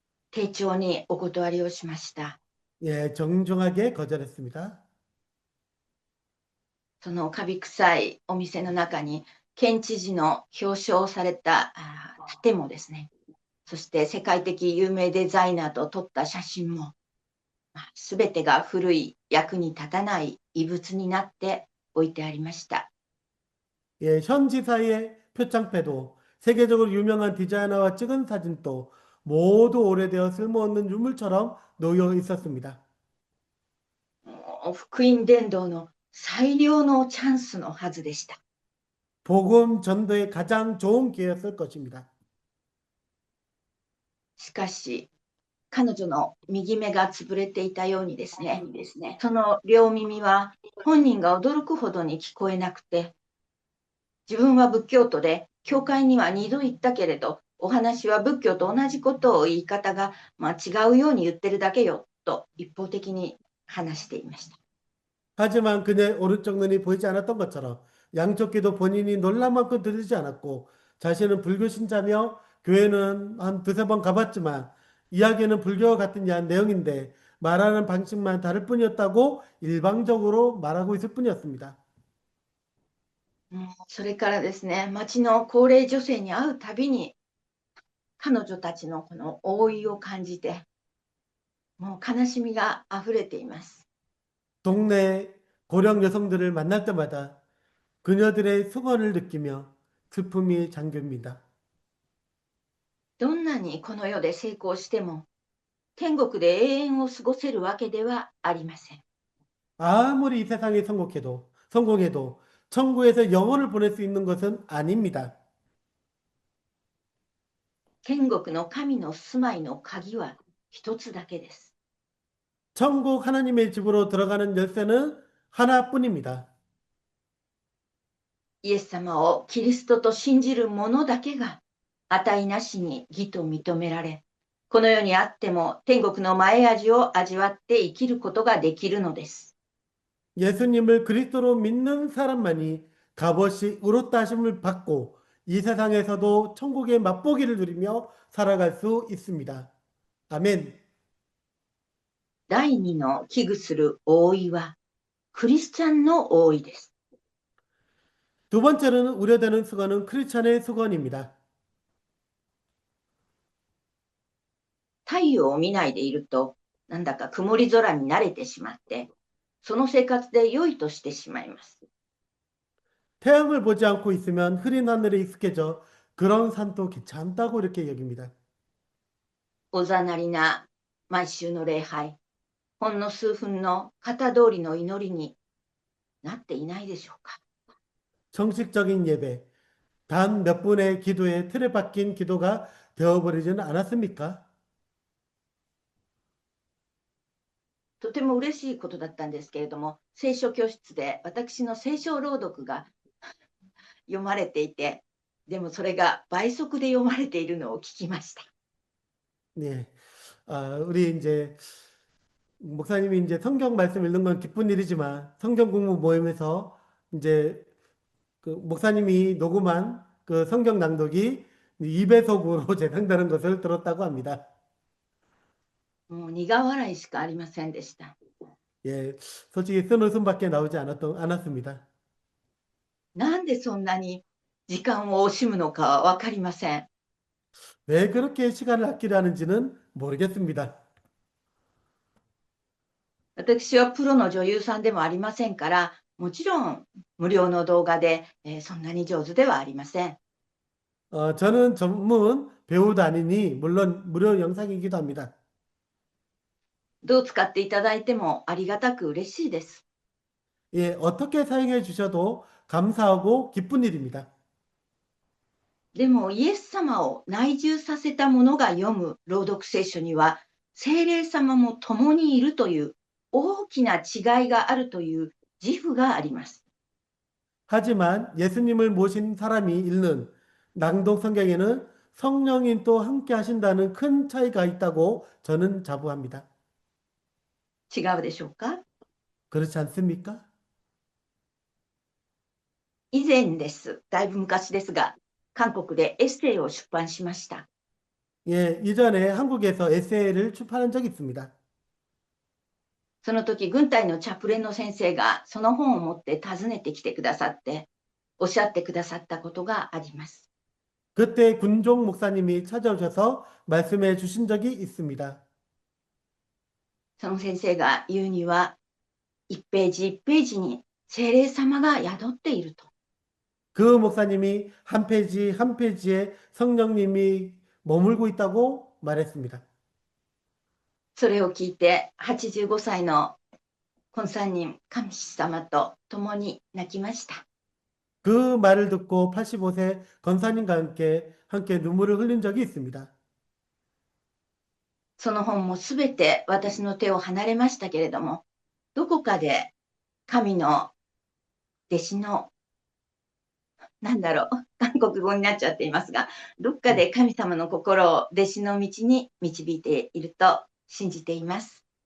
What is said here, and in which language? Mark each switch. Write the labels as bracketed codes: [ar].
[ja] 丁重にお断りをしました。 [ko] 예, 정중하게 거절했습니다. [ja] そのカビ臭いお店の中に県知事の表彰された盾もですね、そして世界的有名デザイナーと撮った写真も、すべてが古い、役に立たない遺物になって置いてありました。 [ko] 예, 현 지사의 표창패도 세계적으로 유명한 디자이너와 찍은 사진도 모두 오래되어 쓸모없는 유물처럼 놓여 있었습니다. [ja] 福音伝道の最良のチャンスのはずでした。 [ko] 복음 전도의 가장 좋은 기회였을 것입니다. [ja] しかし、彼女の右目が潰れていたようにですね、その両耳は本人が驚くほどに聞こえなくて、自分は仏教徒で、教会には2度行ったけれど、お話は仏教と同じことを言い方が、違うように言ってるだけよ、と一方的に話していました。 [ko] 하지만 그의 오른쪽 눈이 보이지 않았던 것처럼 양쪽 귀도 본인이 놀랄 만큼 들리지 않았고 자신은 불교 신자며 교회는 한 두세 번 가봤지만 이야기는 불교와 같은 내용인데 말하는 방식만 다를 뿐이었다고 일방적으로 말하고 있을 뿐이었습니다. [ja] それからですね、町の高齢女性に会うたびに、彼女たちのこの覆いを感じて、もう悲しみがあふれています。 [ko] 동네 고령 여성들을 만날 때마다 그녀들의 수건을 느끼며 슬픔이 잠깁니다. [ja] どんなにこの世で成功しても、天国で永遠を過ごせるわけではありません。 [ko] 아무리 이 세상에 성공해도 천국에서 영혼을 보낼 수 있는 것은 아닙니다. [ja] 天国の神の住まいの鍵は一つだけです。 [ko] 천국 하나님의 집으로 들어가는 열쇠는 하나뿐입니다. [ja] イエス様をキリストと信じる者だけが値なしに義と認められ、この世にあっても天国の前味を味わって生きることができるのです。 [ko] 예수님을 그리스도로 믿는 사람만이 값없이 의롭다 하심을 받고 이 세상에서도 천국의 맛보기를 누리며 살아갈 수 있습니다. 아멘. [ja] 第二の危惧する覆いはクリスチャンの覆いです。 [ko] 두 번째로는 우려되는 수건은 크리스찬의 수건입니다. [ja] 太陽を見ないでいると、なんだか曇り空に慣れてしまって、その生活で良いとしてしまいます。 [ko] 태양을 보지 않고 있으면 흐린 하늘에 익숙해져 그런 산도 괜찮다고 이렇게 여깁니다. [ja] おざなりな毎週の礼拝、ほんの数分の型通りの祈りになっていないでしょうか。 [ko] 정식적인 예배, 단 몇 분의 기도에 틀에 박힌 기도가 되어버리지는 않았습니까? [ja] とても嬉しいことだったんですけれども、聖書教室で私の聖書朗読が読まれていて、でもそれが倍速で読まれているのを聞きました。 [ko] 네. 우리 이제 목사님이 이제 성경 말씀 읽는 건 기쁜 일이지만 성경 공부 모임에서 이제 그 목사님이 녹음한 그 성경 낭독이 2배속으로 재생되는 것을 들었다고 합니다. [ja] もう苦笑いしかありませんでした。 [ko] 예, 솔직히 쓴웃음밖에 나오지 않았습니다. [ja] なんでそんなに時間を惜しむのかは分かりません。 [ko] 왜 그렇게 시간을 아끼려 하는지는 모르겠습니다. [ja] 私はプロの女優さんでもありませんから、もちろん無料の動画で、そんなに上手ではありません。 [ko] 저는 전문 배우도 아니니 물론 무료 영상이기도 합니다. [ja] どう使っていただいてもありがたく嬉しいです。 [ko] 예, 어떻게 사용해 주셔도 감사하고 기쁜 일입니다. [ja] でもイエス様を内住させた者が読む朗読聖書には、聖霊様も共にいるという大きな違いがあるという自負があります。 [ko] 하지만 예수님을 모신 사람이 읽는 낭독 성경에는 성령님 또 함께 하신다는 큰 차이가 있다고 저는 자부합니다. [ja] 違うでしょうか？ [ko] 그렇지 않습니까? [ja] 以前です。だいぶ昔ですが、韓国でエッセイを出版しました。 [ko] 예, 이전에 한국에서 에세이를 출판한 적이 있습니다. [ja] その時、軍隊のチャプレンの先生がその本を持って訪ねてきてくださって、おっしゃってくださったことがあります。 [ko] 그때 군종 목사님이 찾아오셔서 말씀해 주신 적이 있습니다. [ja] その先生が言うには、1ページ1ページに聖霊様が宿っていると。 [ko] 그 목사님이 한 페이지 한 페이지에 성령님이 머물고 있다고 말했습니다. [ja] それを聞いて、85歳の本山人神様と共に泣きました。 [ko] 그 말을 듣고 85세 권사님과 함께 눈물을 흘린 적이 있습니다. [ja] その本もすべて私の手を離れましたけれども、どこかで神の弟子の、なんだろう、韓国語になっちゃっていますが、どっかで神様の心を弟子の道に導いていると信じています。